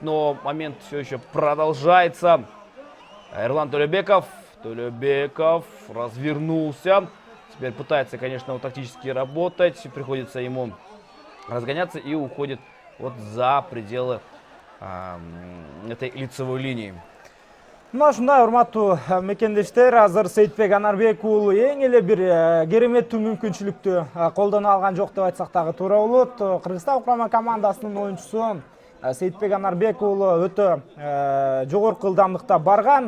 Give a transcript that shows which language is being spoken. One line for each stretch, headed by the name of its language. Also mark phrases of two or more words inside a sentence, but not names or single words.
Russian: Но момент все еще продолжается. Эрлан Толебеков развернулся. Теперь пытается, конечно, вот, тактически работать. Приходится ему разгоняться и уходит вот за пределы этой лицевой линии.
Kyrgyz: Мына ушундай урматтуу мекендештер, азыр Сейитбек Анарбек уулу эң эле бир кереметтүү мүмкүнчүлүктү колдоно алган жок деп айтсак дагы туура болот. Кыргызстан курама командасынын оюнчусу Сейитбек Анарбек уулу өтө жогорку ылдамдыкта барган.